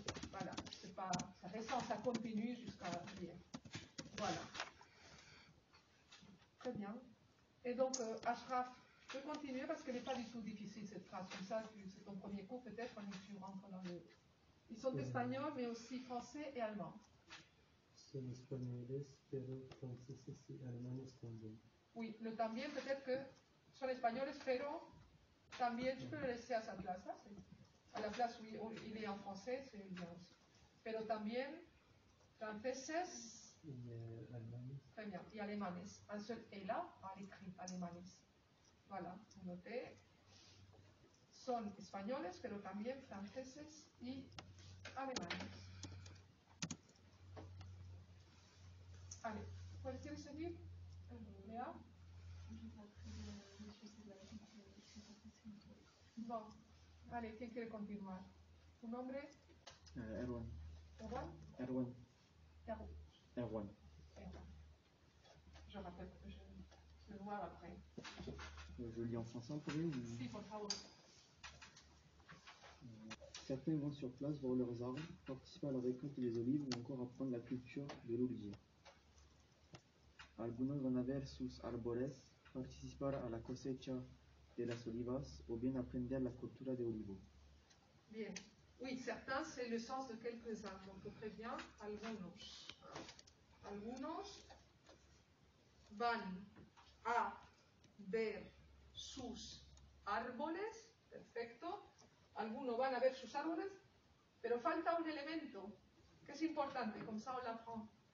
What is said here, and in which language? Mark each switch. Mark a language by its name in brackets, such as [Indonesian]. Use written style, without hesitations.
[French] Voilà, c'est pas, ça récent, ça continue jusqu'à hier. Voilà. Très bien. Et donc, Ashraf, je peux continuer parce qu'elle n'est pas du tout difficile cette phrase. Comme ça, c'est ton premier cours, peut-être, quand tu rentres dans le... Ils sont espagnols, mais aussi français et allemands. [Spanish] Son españoles, pero franceses y alemanes también. [French] Oui, le también, peut-être que son espagnoles, [Spanish] pero también, [French] tu peux le laisser à sa place, là, à la place où il est en français, c'est bien aussi. [Spanish] Pero también, franceses, Alemanes. [French] très bien, y alemanes. Un seul et là, à l'écrit, alemanes. Voilà, vous notez. [Spanish] Son españoles, pero también franceses y alemanes. Allez, ¿quieres seguir, Léa? Bon, allez, ¿quién quiere continuar? ¿Tu nombre? Erwan. Erwan? Erwan. Erwan. Erwan. [French] Je rappelle, je voir après. Je lis en français en premier. [Spanish] Si, por favor. [French] Certains vont sur place voir leurs arbres, participer à la récolte des olives ou encore apprendre la culture de l'olivier. [Spanish] Algunos van a ver sus árboles, participar a la cosecha de las olivas o bien aprender la cultura de olivo. Bien. [French] Oui, certains, c'est le sens de quelques-uns. Donc, très bien. Algunos. [Spanish] Algunos van a ver sus árboles. Perfecto. Algunos van a ver sus árboles, pero falta un elemento que es importante, [French] comme ça on l'apprend.